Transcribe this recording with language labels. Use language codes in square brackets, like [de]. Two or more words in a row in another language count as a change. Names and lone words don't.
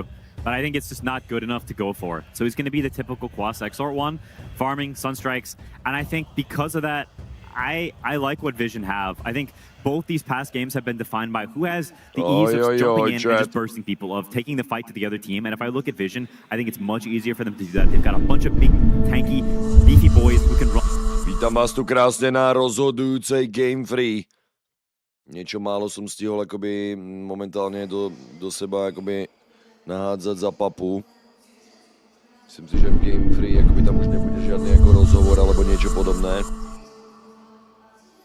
[en] But I think it's just not good enough to go for. So he's going to be the typical Quas Exort one, farming, Sunstrikes, and I think because of that, I like what Vision have. I think both these past games have been defined by who has the ease of jumping in and just bursting people, of taking the fight to the other team. And if I look at Vision, I think it's much easier for them to do that. They've got a bunch of big, tanky, beefy boys who can run. [sk] Vítam vás tu krásne na rozhodujúcej [en] Game Free. [sk] Niečo málo som stihol akoby momentálne do seba akoby nahádzať za papu. Myslím si, že v [en] Game Free [sk] akoby tam už nebude žiadny ako rozhovor alebo niečo podobné.